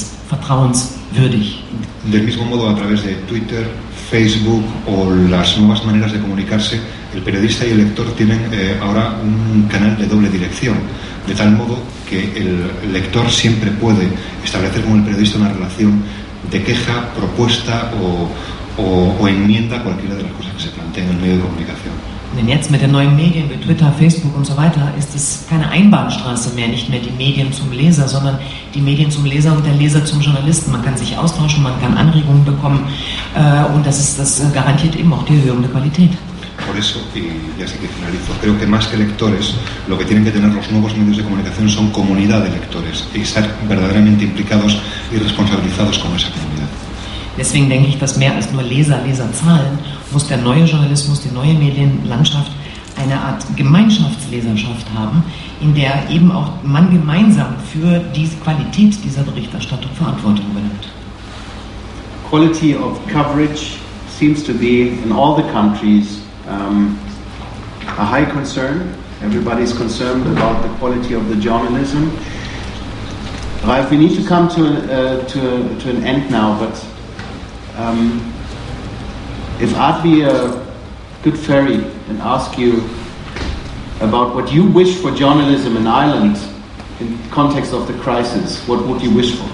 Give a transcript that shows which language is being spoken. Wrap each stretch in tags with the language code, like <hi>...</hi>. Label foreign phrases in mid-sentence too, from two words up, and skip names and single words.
<es>Del mismo modo, a través de Twitter, Facebook o las nuevas maneras de comunicarse, el periodista y el lector tienen ahora un canal de doble dirección, de tal modo que el lector siempre puede establecer con el periodista una relación de queja, propuesta o enmienda cualquiera de las cosas que se plantean en el medio de comunicación.</es> <de>Denn jetzt mit den neuen Medien wie Twitter, Facebook und so weiter ist es keine Einbahnstraße mehr, nicht mehr die Medien zum Leser, sondern die Medien zum Leser und der Leser zum Journalisten. Man kann sich austauschen, man kann Anregungen bekommen und das garantiert eben auch die Erhöhung der Qualität.</de> <es>Por eso, y ya sé que finalizo, creo que más que lectores, lo que tienen que tener los nuevos medios de comunicación son comunidad de lectores y estar verdaderamente implicados y responsabilizados con esa comunidad.</es> <de>Deswegen denke ich, dass mehr als nur Leserzahlen muss der neue Journalismus, die neue Medienlandschaft eine Art Gemeinschaftsleserschaft haben, in der eben auch man gemeinsam für die Qualität dieser Berichterstattung Verantwortung übernimmt.</de> <en>Quality of coverage seems to be in all the countries a high concern. Everybody's concerned about the quality of the journalism. Ralf, we need to come to an end now, but if I'd be a good fairy and ask you about what you wish for journalism in Ireland in context of the crisis, what would you wish for?</en>